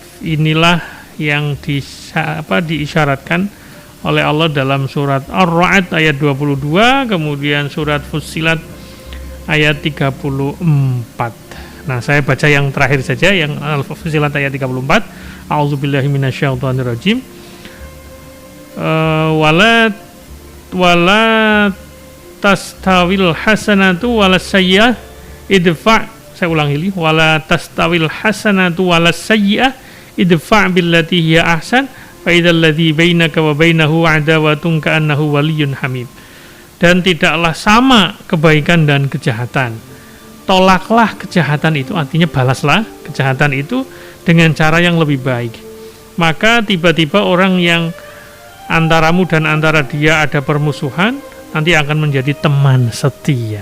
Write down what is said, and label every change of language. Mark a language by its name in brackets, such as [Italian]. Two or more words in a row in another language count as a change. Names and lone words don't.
[Indonesian] Inilah yang diisyaratkan oleh Allah dalam surat Ar-Ra'd ayat 22, kemudian surat Fussilat ayat 34. Nah, saya baca yang terakhir saja, yang Fussilat ayat 34. [Arabic] أعوذ بالله من الشيطان الرجيم. ولا تستوي الحسنة ولا السيئة ادفع'. [Indonesian] Saya ulangi [Arabic] li, ولا تستوي الحسنة ولا السيئة ادفع بالتي هي أحسن فإذا الذي بينك وبينه عداوة كأنه ولي حميم. [Indonesian] Dan tidaklah sama kebaikan dan kejahatan. Tolaklah kejahatan itu, artinya balaslah kejahatan itu dengan cara yang lebih baik. Maka tiba-tiba orang yang antaramu dan antara dia ada permusuhan, nanti akan menjadi teman setia.